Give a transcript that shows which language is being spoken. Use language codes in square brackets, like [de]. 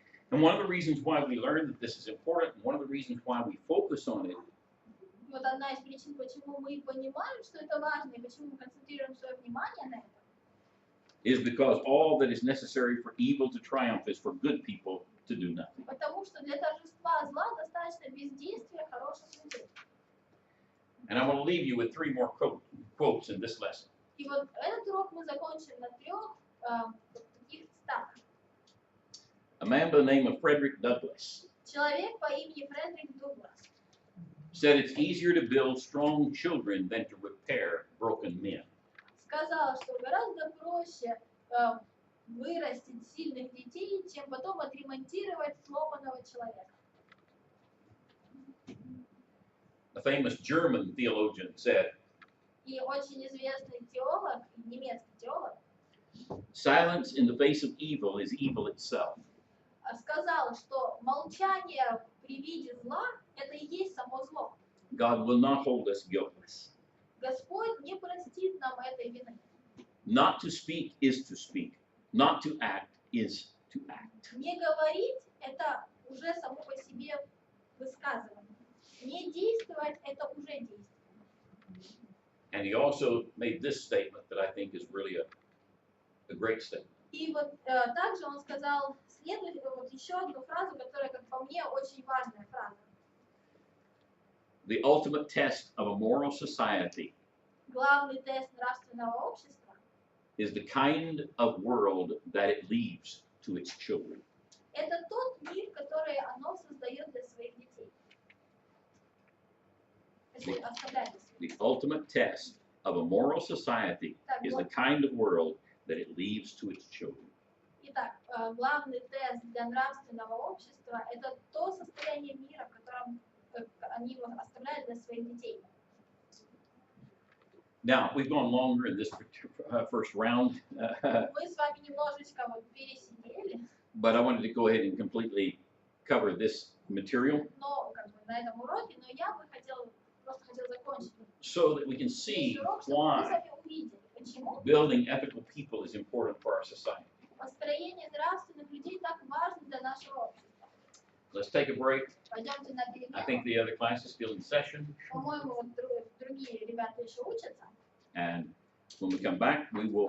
[en] And one of the reasons why we learn that this is important, and one of the reasons why we focus on it, [ru] И вот одна из причин, почему мы понимаем, что это важно, и почему мы концентрируем свое внимание на этом, [en] is because all that is necessary for evil to triumph is for good people to do nothing. [ru] потому что для торжества зла достаточно бездействия хороших людей. [en] And I want to leave you with three more quotes in this lesson. [ru] И вот этот урок мы закончим на 3 таких цитатах. [en] A man by the name of Frederick Douglass [ru] Человек по имени Фредерик Дуглас [en] said it's easier to build strong children than to repair broken men. [ru] сказал, что гораздо проще вырастить сильных детей, чем потом отремонтировать сломанного человека. [en] A famous German theologian said, [ru] И очень известный теолог, немецкий теолог, [en] silence in the face of evil is evil itself. [ru] сказал, что молчание при виде зла – это и есть само зло. [en] God will not hold us guiltless. [ru] Господь не простит нам этой вины. [en] Not to speak is to speak. Not to act is to act. [ru] Не говорить – это уже само по себе высказывание. Не действовать – это уже действие. [en] And he also made this statement that I think is really a great statement. [ru] И вот также он сказал вот еще одну фразу, которая, как по мне, очень важная фраза. [en] The ultimate test of a moral society [ru] Главный тест нравственного общества [en] is the kind of world that it leaves to its children. [ru] – это тот мир, который оно создает для своих детей. Оставляет для своих. [en] The ultimate test of a moral society is the kind of world that it leaves to its children. [ru] Итак, главный тест для нравственного общества – это то состояние мира, в котором они его оставляют для своих детей. [en] Now, we've gone longer in this first round, [ru] Мы с вами немножечко вот пересидели, [en] but I wanted to go ahead and completely cover this material [ru] но как бы на этом уроке, но я бы просто хотела закончить [en] so that we can [ru] весь [en] see [ru] урок, чтобы мы с [en] why [ru] вами увидели, почему [en] building ethical people is important for our society. [ru] построение нравственных людей так важно для нашего общества. [en] Let's take a break. [ru] Пойдемте на [en] I think [ru] перемену. [en] the other class is still in session, [ru] По-моему, вот другие ребята еще учатся. [en] and when we come back, we will